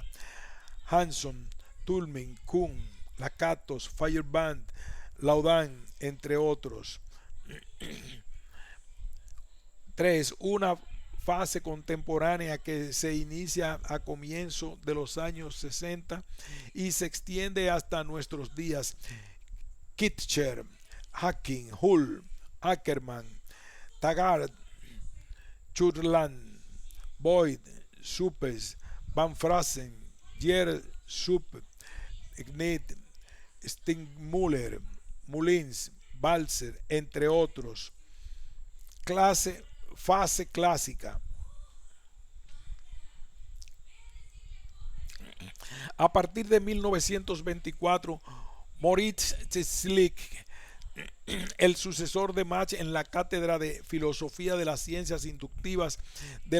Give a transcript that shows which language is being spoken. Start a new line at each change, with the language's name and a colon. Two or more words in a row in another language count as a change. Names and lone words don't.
Spanish: Hanson, Tulmin, Kuhn, Lakatos, Feuerbach, Laudon, entre otros. 3. Una fase contemporánea que se inicia a comienzo de los años 60 y se extiende hasta nuestros días. Kitcher, Hacking, Hull, Ackermann, Taggart, Churland, Boyd, Suppes, Van Frasen, Jerry Suppe, Ignit, Stingmuller, Mullins, Balzer, entre otros. Fase clásica. A partir de 1924, Moritz Schlick, el sucesor de Mach en la cátedra de Filosofía de las Ciencias Inductivas de